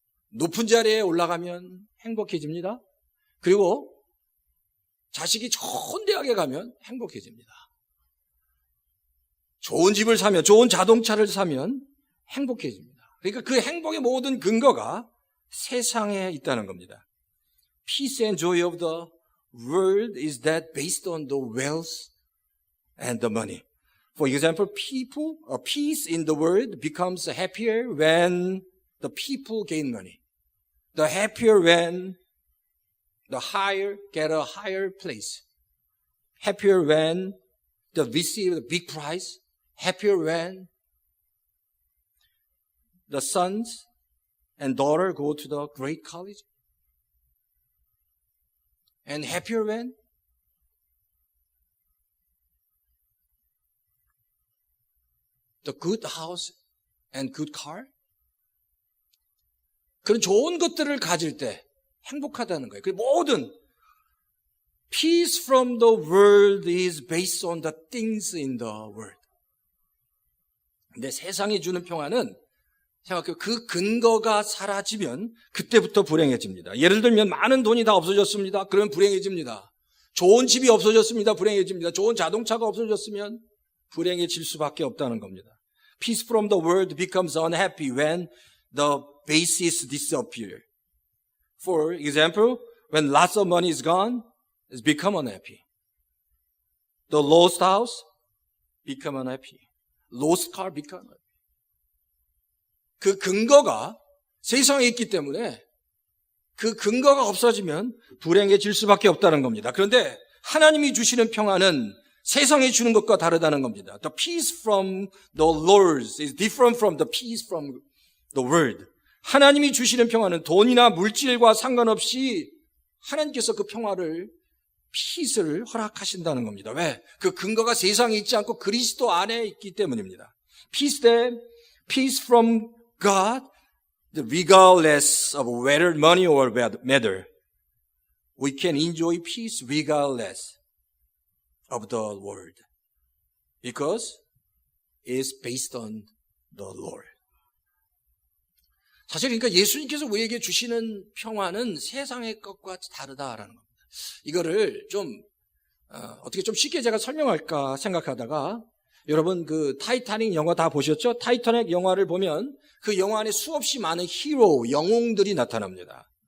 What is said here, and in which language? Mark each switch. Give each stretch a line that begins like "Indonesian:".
Korean: 높은 자리에 올라가면 행복해집니다. 그리고 자식이 좋은 대학에 가면 행복해집니다. 좋은 집을 사면, 좋은 자동차를 사면 행복해집니다. 그러니까 그 행복의 모든 근거가 세상에 있다는 겁니다.
English: Peace and joy of the world is that based on the wealth and the money. For example, peace in the world becomes happier when the people gain money. The happier when the higher get a higher place. Happier when they receive a big prize. Happier when the sons and daughter go to the great college. And happier when the good house and good car.
Korean: 그런 좋은 것들을 가질 때 행복하다는 거예요. 그 모든
English: peace from the world is based on the things in the world.
Korean: 근데 세상이 주는 평화는 생각해요. 그 근거가 사라지면 그때부터 불행해집니다. 예를 들면 많은 돈이 다 없어졌습니다. 그러면 불행해집니다. 좋은 집이 없어졌습니다. 불행해집니다. 좋은 자동차가 없어졌으면 불행해질 수밖에 없다는 겁니다.
English: Peace from the world becomes unhappy when the basis disappears. For example, when lots of money is gone, it's become unhappy. The lost house become unhappy. Lost car become unhappy.
Korean: 그 근거가 세상에 있기 때문에 그 근거가 없어지면 불행해질 수밖에 없다는 겁니다. 그런데 하나님이 주시는 평화는 세상이 주는 것과 다르다는 겁니다. The peace from the Lord is different from the peace from the world. 하나님이 주시는 평화는 돈이나 물질과 상관없이 하나님께서 그 평화를, 피스를 허락하신다는 겁니다. 왜? 그 근거가 세상에 있지 않고 그리스도 안에 있기 때문입니다.
English: Peace from God, regardless of whether money or matter. We can enjoy peace regardless of the world. Because it's based on the Lord.
Korean: 사실 그러니까 예수님께서 우리에게 주시는 평화는 세상의 것과 다르다라는 겁니다. 이거를 좀 어떻게 좀 쉽게 제가 설명할까 생각하다가 여러분 그 타이타닉 영화 다 보셨죠? 타이타닉 영화를 보면 그 영화 안에 수없이 많은 히로, 영웅들이 나타납니다.